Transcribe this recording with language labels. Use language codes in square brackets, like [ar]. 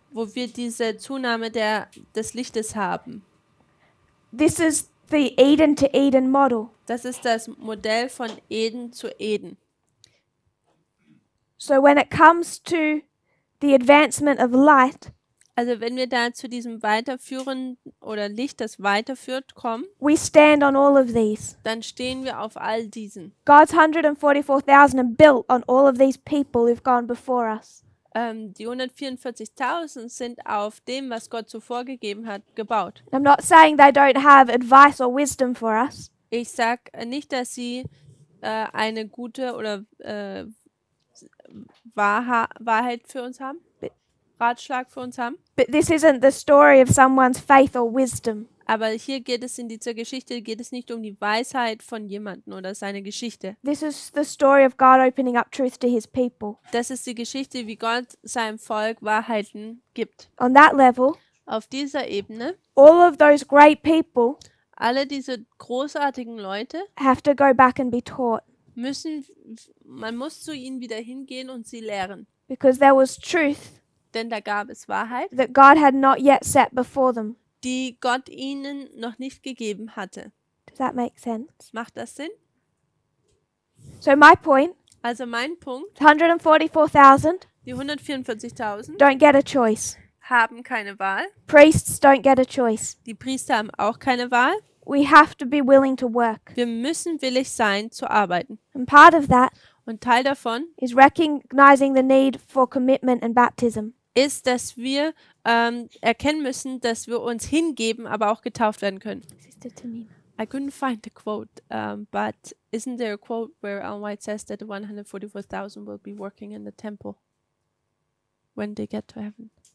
[de] wo wir diese Zunahme des Lichtes haben. [en] This is the Eden to Eden model. [de] Das ist das Modell von Eden zu Eden. [en] So when it comes to the advancement of light, [de] Also wenn wir da zu diesem Weiterführen oder Licht, das weiterführt, kommen, [en] we stand on all of these. [de] dann stehen wir auf all diesen. [en] God's 144,000 are built on all of these people who've gone before us. [de] Die 144.000 sind auf dem, was Gott zuvor gegeben hat, gebaut. [en] I'm not saying they don't have advice or wisdom for us, [de] Ich sage nicht, dass sie eine gute oder Wahrheit für uns haben, Ratschlag für uns haben. [en] but this isn't the story of someone's faith or wisdom. [de] Aber hier geht es in dieser Geschichte, geht es nicht um die Weisheit von jemandem oder seine Geschichte. [en] This is the story of God opening up truth to his people. [de] Das ist die Geschichte, wie Gott seinem Volk Wahrheiten gibt. [en] On that level, [de] Auf dieser Ebene, [en] all of those great people [de] alle diese großartigen Leute [en] have to go back and be taught [de] man muss zu ihnen wieder hingehen und sie lehren. [en] because there was truth [de] Denn da gab es Wahrheit, [en] that God had not yet set before them. [de] die Gott ihnen noch nicht gegeben hatte. [en] Does that make sense? [de] Macht das Sinn? [en] So my point, [de] Also mein Punkt, [en] 144,000 [de] die 144.000 [en] don't get a choice. [de] haben keine Wahl. [en] Priests don't get a choice. [de] Die Priester haben auch keine Wahl. [en] We have to be willing to work. [de] Wir müssen willig sein, zu arbeiten. [en] And part of that [de] Und Teil davon [en] is recognizing the need for commitment and baptism. [de] ist, dass wir erkennen müssen, dass wir uns hingeben, aber auch getauft werden können. [en] Sister Tamina. I couldn't find the quote, but isn't there a quote where Ellen White says that the 144,000 will be working in the temple when they get to heaven?